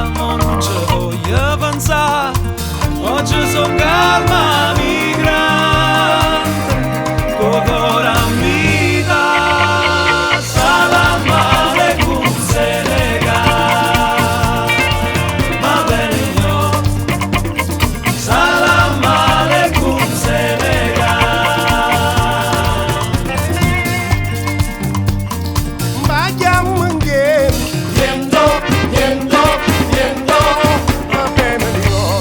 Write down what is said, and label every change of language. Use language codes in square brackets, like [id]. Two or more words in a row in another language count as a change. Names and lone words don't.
[it] Ma non ci voglio pensare, oggi son calma migrante, con cuore a vita. [ar] سلام عليكم Senegal, [it] va bene [ar] gnon. سلام عليكم Senegal. [wo] Mbaa jàmm ngeen yendoo ba beneen yoon.